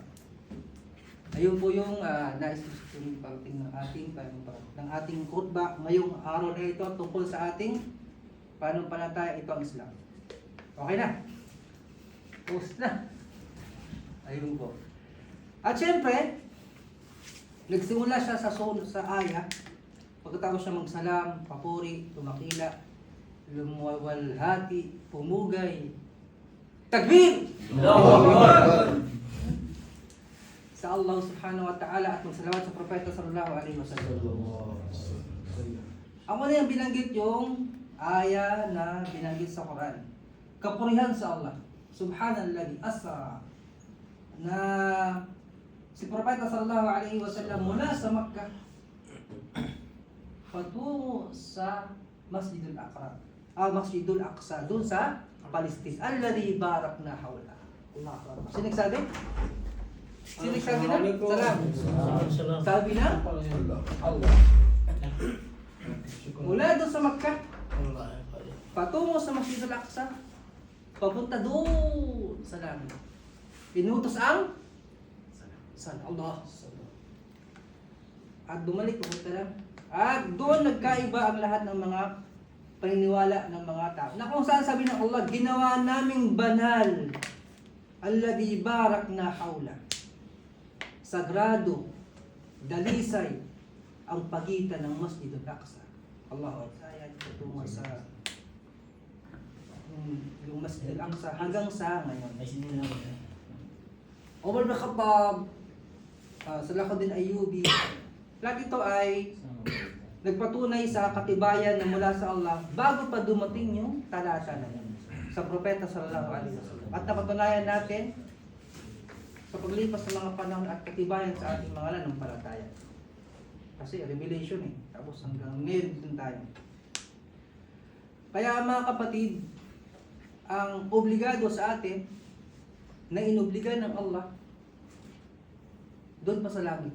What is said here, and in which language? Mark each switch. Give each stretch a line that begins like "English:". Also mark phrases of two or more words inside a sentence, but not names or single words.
Filipino: Ayun po yung nais kong parating ng ating khutbah ngayong araw na ito tungkol sa ating pananampalataya, ito ang Islam. Okay na? Post na. Ayun po. At syempre, nagsimula siya sa aya. Pagkatapos siya magsalam, papuri, tumakila, lumawalhati, pumugay, takbir! Sa Allah
Arabic: سبحانه وتعالى
Filipino: at magsalawat sa propeta
Arabic: صلى الله عليه وسلم.
Filipino: Ang una yung binanggit yung aya na binanggit sa Quran. Kapurihan sa Allah.
Arabic: سبحان الذي أسرى.
Filipino: Na si propeta
Arabic: صلى الله عليه وسلم
Filipino: mula sa Makkah patungo sa Masjidul Aqsa. Masjidul Aqsa doon sa Palestine.
Arabic: الذي باركنا حوله. الله أكبر.
Filipino: Sino nagsabi? Sino nagsabi na? Salam. Sabi na? Allah. Mula doon sa Makkah patungo sa Masjidul Aqsa, papunta doon sa langit. Pinutos ang Allah. At bumalik, papunta lang. At doon nagkaiba ang lahat ng mga paniniwala ng mga tao. Na kung saan sabi ng Allah, ginawa naming banal
Arabic: الذي باركنا حوله.
Filipino: Sagrado, dalisay ang pagitan ng Masjidul Aqsa.
Arabic: الله أكبر.
Filipino: Kaya tutungo sa yung Masjidul Aqsa hanggang sa ngayon. Umar bin Khattab, Salahuddin Ayyubi, lahat ito ay nagpatunay sa katibayan na mula sa Allah bago pa dumating yung talata na yun sa propeta
Arabic: صلى الله عليه وسلم.
Filipino: At napatunayan natin sa paglipas ng mga panahon at katibayan sa ating mga pananampalataya. Kasi revelation tapos hanggang ngayon din tayo. Kaya mga kapatid, ang obligado sa atin na inobligan ng Allah doon pa sa langit.